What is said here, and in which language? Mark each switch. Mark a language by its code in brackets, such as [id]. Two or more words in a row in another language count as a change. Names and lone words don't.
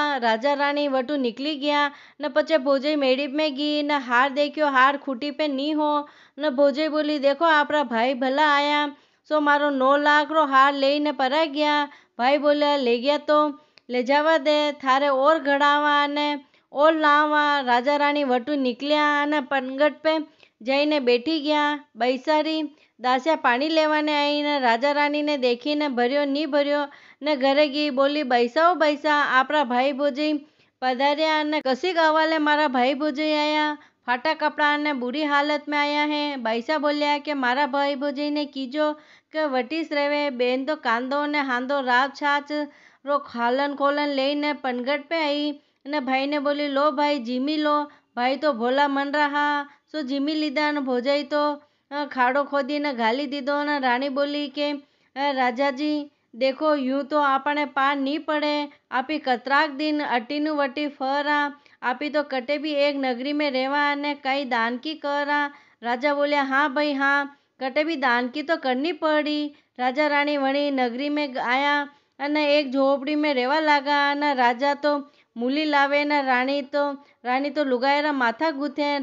[raj] राजा रानी वटू निकली गया न पचे भोजई मेड़ी में गई न हार देखियो हार खूटी पे नी हो न भोजई बोली देखो आपरा भाई भला आया सो मारो 9 लाख रो हार लेने परा गया। भाई बोला ले गया तो ले जावा दे थारे और घड़ावा ने और लावा। राजा रानी वटू निकलिया न पनगट पे जईने बैठी गया। बैसारी दासिया पानी लेवाने आई ने राजा रानी ने देखी ने भर्यो नी भर्यो ने घरे गई बोली बैसाओ बैसा आपरा भाई भोजई पधार्या ने कसी गावाले मारा भाई भोजई आया फाटा कपड़ा ने बुरी हालत में आया है। बैसा बोलिया कि मारा भाई भोजई ने कीजो के वटीस रेवे बेन तो कांदो ने हांदो राब छाछ रो खालन खोलन लेने पनगट पे आई ने भाई ने बोली लो भाई जीमी लो। भाई तो भोला मन रहा सो जीमी लीधा ने भोजाई तो खाड़ो खोदी ने घाली दीधो ने रानी बोली के राजा जी देखो यूं तो आपने पार नहीं पड़े आपी कतराक दिन अटीनु वटी फरा आपी तो कटे भी एक नगरी में रेवा ने कई दान की करा। राजा बोलिया हाँ भाई हाँ कटे भी दान की तो करनी पड़ी। राजा रानी वणी नगरी में आया अने एक झोपड़ी में रेवा लागा न राजा तो मूली लावे न रानी तो लुगायरा माथा गूथे।